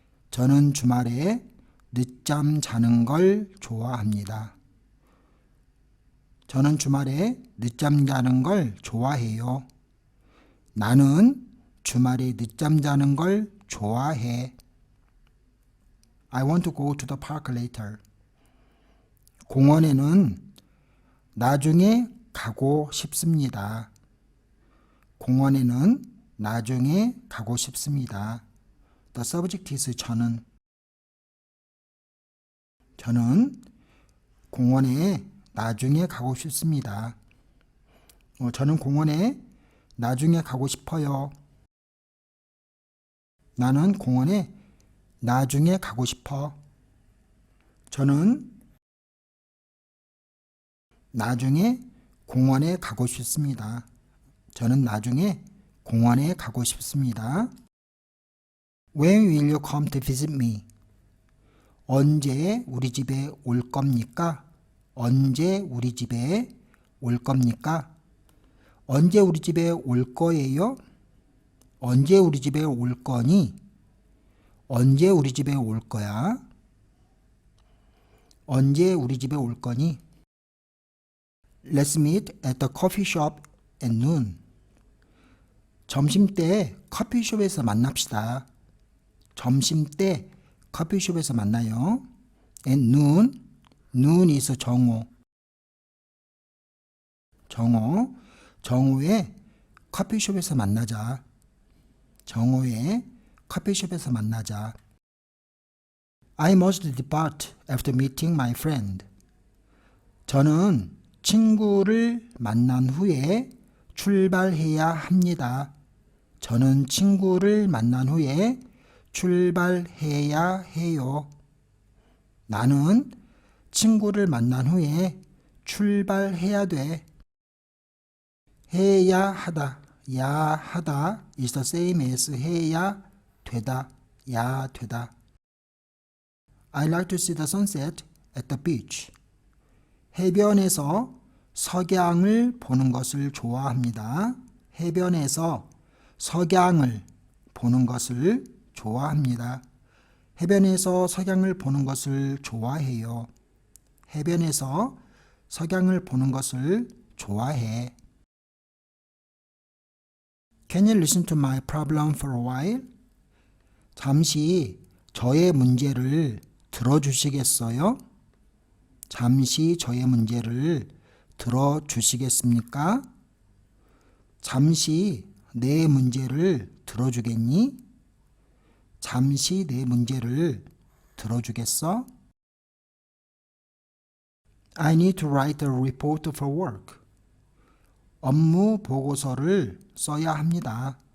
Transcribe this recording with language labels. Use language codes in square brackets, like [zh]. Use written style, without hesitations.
[ko] 저는 주말에 늦잠 자는 걸 좋아합니다. 저는 주말에 늦잠 자는 걸 좋아해요. 나는 주말에 늦잠 자는 걸 좋아해. [en] I want to go to the park later. [ko] 공원에는 나중에 가고 싶습니다. 공원에는 나중에 가고 싶습니다. [en] The subject is 저는. [ko] 저는 공원에 나중에 가고 싶습니다. 저는 공원에 나중에 가고 싶어요. 나는 공원에 나중에 가고 싶어. 저는 나중에 공원에 가고 싶습니다. 저는 나중에 공원에 가고 싶습니다. [en] When will you come to visit me? [ko] 언제 우리 집에 올 겁니까? 언제 우리 집에 올 겁니까? 언제 우리 집에 올 거예요? 언제 우리 집에 올 거니? 언제 우리 집에 올 거야? 언제 우리 집에 올 거니? [en] Let's meet at the coffee shop at noon. [ko] 점심때 커피숍에서 만납시다. 점심때 커피숍에서 만나요. [en] At noon. noon is 정오. [ko] 정오에 커피숍에서 만나자. 정오에 커피숍에서 만나자. [en] I must depart after meeting my friend. [ko] 저는 친구를 만난 후에 출발해야 합니다. 저는 친구를 만난 후에 출발해야 해요. 나는 친구를 만난 후에 출발해야 돼. 해야 하다. 야 하다 [en] is the same as [ko] 해야 되다. 야 되다. [en] I like to see the sunset at the beach. [ko] 해변에서 석양을 보는 것을 좋아합니다. 해변에서 석양을 보는 것을 좋아합니다. 해변에서 석양을 보는 것을 좋아해요. 해변에서 석양을 보는 것을 좋아해. [en] Can you listen to my problem for a while? [ko] 잠시 저의 문제를 들어주시겠어요? 잠시 저의 문제를 들어주시겠습니까? 잠시 내 문제를 들어주겠니? 잠시 내 문제를 들어주겠어? [en] I need to write a report for work. [ko] 업무 보고서를 써야 합니다.